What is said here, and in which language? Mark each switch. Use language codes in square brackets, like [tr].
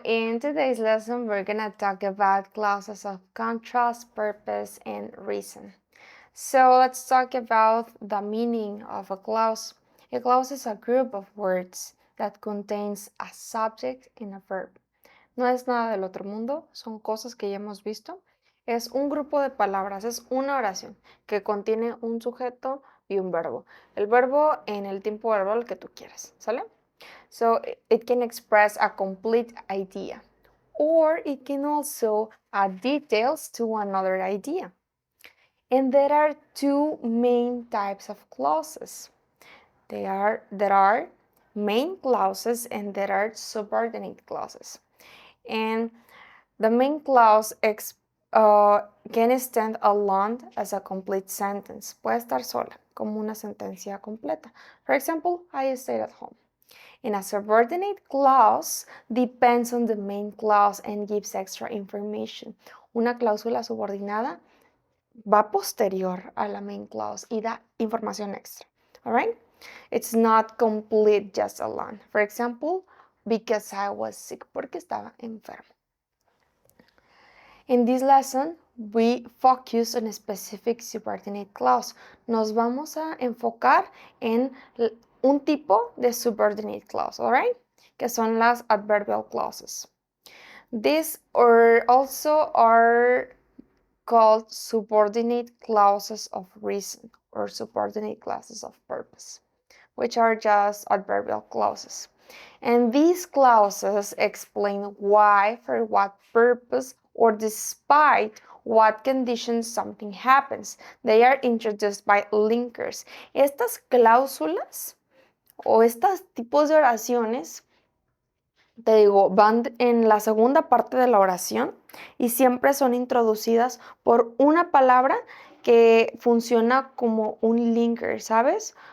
[en] In today's lesson, we're gonna talk about clauses of contrast, purpose, and reason. So let's talk about the meaning of a clause. A clause is a group of words that contains a subject and a verb. [es] No es nada del otro mundo, son cosas que ya hemos visto. Es un grupo de palabras, es una oración que contiene un sujeto y un verbo. El verbo en el tiempo verbal que tú quieras, ¿sale? [en] So it can express a complete idea, or it can also add details to another idea. And there are two main types of clauses. There are main clauses and there are subordinate clauses. And the main clause can stand alone as a complete sentence. [es] Puede estar sola, como una sentencia completa. [en] For example, I stayed at home. And a subordinate clause depends on the main clause and gives extra information. [es] Una cláusula subordinada va posterior a la main clause y da información extra. [en] All right? It's not complete just alone. For example, because I was sick, [es] porque estaba enfermo. [en] In this lesson, we focus on a specific subordinate clause. [es] Nos vamos a enfocar en un tipo de subordinate clause, [en] all right? [es] Que son las [en] adverbial clauses. These are also called subordinate clauses of reason or subordinate clauses of purpose, which are just adverbial clauses. And these clauses explain why, for what purpose, or despite what conditions something happens. They are introduced by linkers. [es] Estas cláusulas o estos tipos de oraciones, te digo, van en la segunda parte de la oración y siempre son introducidas por una palabra que funciona como un linker, ¿sabes?